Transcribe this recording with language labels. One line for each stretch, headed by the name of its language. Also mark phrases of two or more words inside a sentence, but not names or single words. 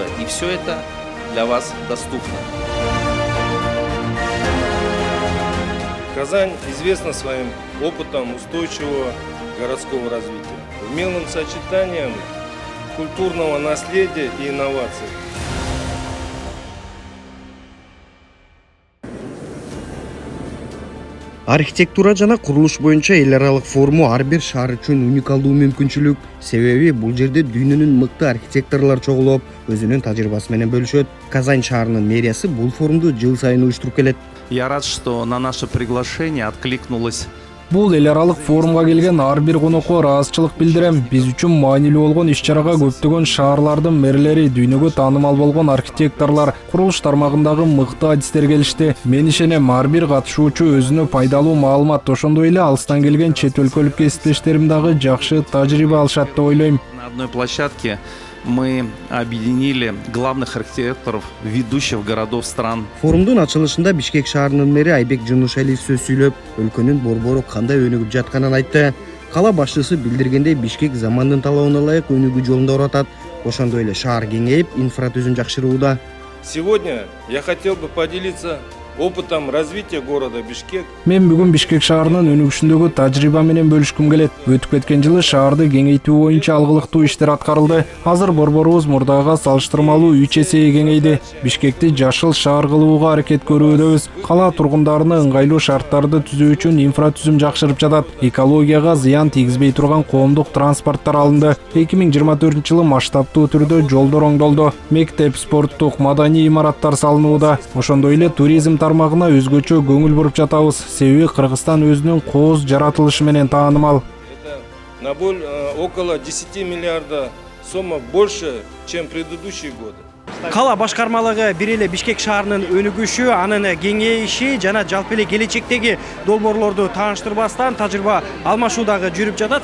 Russian: И все это для вас доступно. Казань известна своим опытом устойчивого городского развития, умелым сочетанием культурного наследия и инноваций.
Kyrgyz: Архитектура жана курулуш боюнча эл аралык форуму ар бир шаар үчүн уникалдуу мүмкүнчүлүк. Себеби бул жерде дүйнөнүн мыкты архитекторлор чогулуп, өзүнүн тажрыйбасы менен бөлүшөт. Казань шаарынын мэриясы бул форумду жыл сайын уюштуруп келет.
Russian: Я рад, что на наше приглашение откликнулось.
Kyrgyz: Бул эл аралык форумга келген ар бир конокко ыраазычылык билдирем. Биз үчүн маанилүү болгон иш-чарага көптөгөн шаарлардын мэрлери, дүйнөгө таанымал болгон архитекторлор, курулуш тармагындагы мыкты адистер келишти. Мен ишенем, ар бир катышуучу өзүнө пайдалуу маалымат, ошондой эле алыстан келген чет өлкөлүк кесиптештерим дагы жакшы тажрыйба алышат деп ойлойм.
Russian: На одной площадке мы объединили главных архитекторов ведущих городов стран.
Kyrgyz: Форумдун ачылышында Бишкек шаарынын мэри Айбек Жунушалиев сөз сүйлөп, өлкөнүн борбору кандай өнүгүп жатканын айтты. Кала башчысы билдиргендей, Бишкек замандын талабына ылайык өнүгүү жолунда баратат. Ошондой эле шаар кеңейип, инфратүзүм жакшырууда.
Russian: Сегодня я хотел бы поделиться опытом развития города Бишкек.
Kyrgyz: Мен бүгүн Бишкек шаарынын өнүгүшүндөгү тажрыйба менен бөлүшкүм келет. Өтүп кеткен жылы шаарды кеңейтүү боюнча алгылыктуу иштер аткарылды. Азыр борборубуз мурдага салыштырмалуу 3 эсеге кеңейди. Бишкекти жашыл шаар кылууга аракет көрүүдөбүз. Кала тургундарына ыңгайлуу шарттарды түзүү үчүн инфратүзүм жакшырып жатат. Экологияга зыян тийгизбей турган коомдук транспорттор алынды. 2024-жылы масштабтуу түрдө жолдор оңдолду. Мектеп, спорттук, маданий имараттар салынууда. Ошондой эле туризм тармагына өзгөчө көңүл буруп жатабыз. Себеби Кыргызстан өзүнүн кооз жаратылышы менен таанымал.
Russian: Это на около 10 миллиарда сомма больше, чем предыдущие годы.
Kyrgyz: Кала башкармалыгы бир эле Бишкек шаарынын өнүгүшү, анын кеңейиши жана жалпы эле келечектеги долбоорлорду тааныштырбастан тажрыйба алмашуу дагы жүрүп жатат.